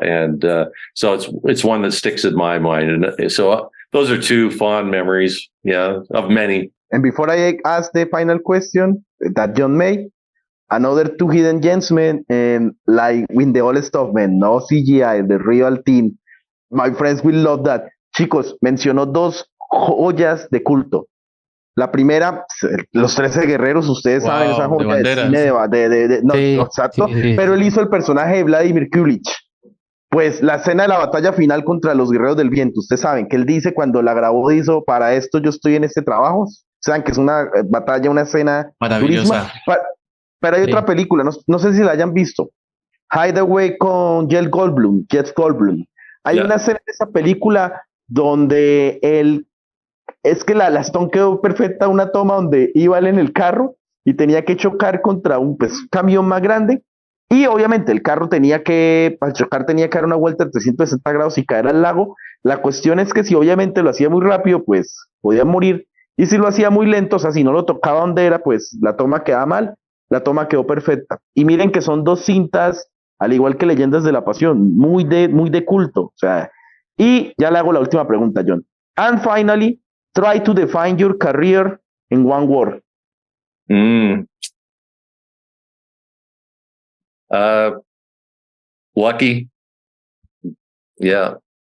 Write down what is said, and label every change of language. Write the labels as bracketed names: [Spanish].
[English] And so it's one that sticks in my mind. And so those are two fond memories, of many. And before I ask the final question that John made, another two hidden gems, man, like with the old stuff, man, no CGI, the real team. My friends will love that. [Spanish] Chicos, mencionó dos joyas de culto. La primera, Los 13 Guerreros, ustedes saben, esa joya de cine no, Sí, exacto, sí. pero él hizo el personaje de Vladimir Kulich. Pues la escena de la batalla final contra los Guerreros del Viento, ustedes saben que él dice cuando la grabó, hizo, para esto yo estoy en este trabajo. Saben que es una batalla, una escena Maravillosa. durísima. Pero hay otra película, no sé si la hayan visto, Hideaway con Jeff Goldblum. Hay una escena de esa película donde es que la Stone quedó perfecta, una toma donde iba él en el carro y tenía que chocar contra un camión más grande, y obviamente el carro para chocar tenía que dar una vuelta de 360 grados y caer al lago. La cuestión es que si obviamente lo hacía muy rápido, pues podía morir, y si lo hacía muy lento, o sea, si no lo tocaba donde era, pues la toma quedaba mal. La toma quedó perfecta. Y miren que son dos cintas, al igual que Leyendas de la Pasión, muy de culto. O sea, y ya le hago la última pregunta, John. [English] And finally, try to define your career in one word. Lucky. Yeah.